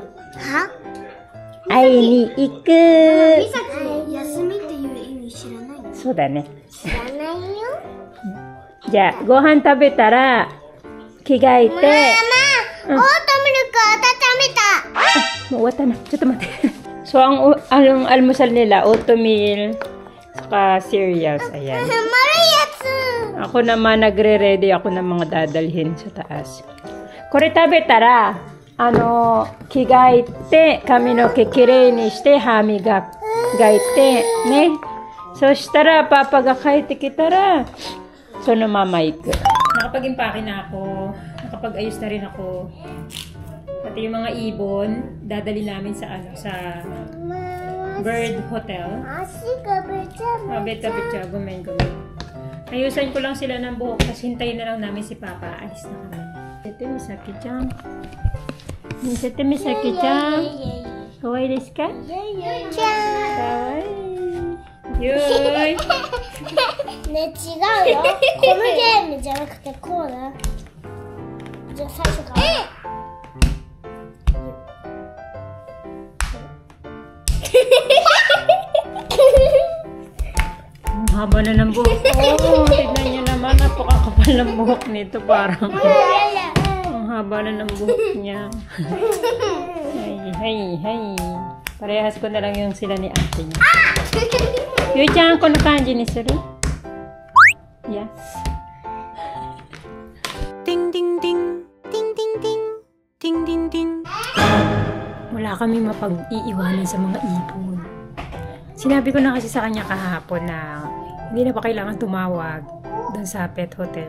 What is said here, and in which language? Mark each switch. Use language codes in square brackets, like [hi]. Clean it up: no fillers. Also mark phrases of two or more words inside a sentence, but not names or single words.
[ja] 会いに行く。休みっていう意味知らないの？そうだね。知らないよ。じゃあ、ご飯食べたら、着替えて。ママ、オートミルク温めた。もう終わったな。ちょっと待って。 [tl] So, ang almusal nila, oatmeal, saka cereals. Ayan. [ja] 丸いやつ。 [tl] Ako naman, nagre-ready ako ng mga dadalhin sa taas. [ja] これ食べたら、着替えて、髪の毛きれいにして、歯磨いて、ね。そしたら、パパが帰ってきたら、そのまま行く。 [tl] Nakapag-impake na ako. Nakapag-ayos na rin ako. Pati yung mga ibon, dadali namin sa Bird Hotel. Beta-beta, gumen. Ayusan ko lang sila ng buhok, kasi hintayin na lang namin si Papa. Alis na kami. Sete Misaki-chan. Sete Misaki-chan. [ja] かわいいですか? Kawaii. Yuy! ね、違うよ。このゲームじゃなくてこうだ。じゃあ最初から。 [tl] Ang haba na ng buhok. Oh, tignan niyo naman. Napakakapal ng buhok nito. Parang ang haba na ng buhok niya. Hay. Parehas ko na lang yung sila ni ate niya. [ja] Yui-chan, kono kanji ni suru? [en] Yes. Ding ding ding. Ding ding ding. Ding ding ding. [tl] Wala kami mapag-iiwanan sa mga ibon. Sinabi ko na kasi sa kanya kahapon na hindi na pa kailangan tumawag doon sa pet hotel.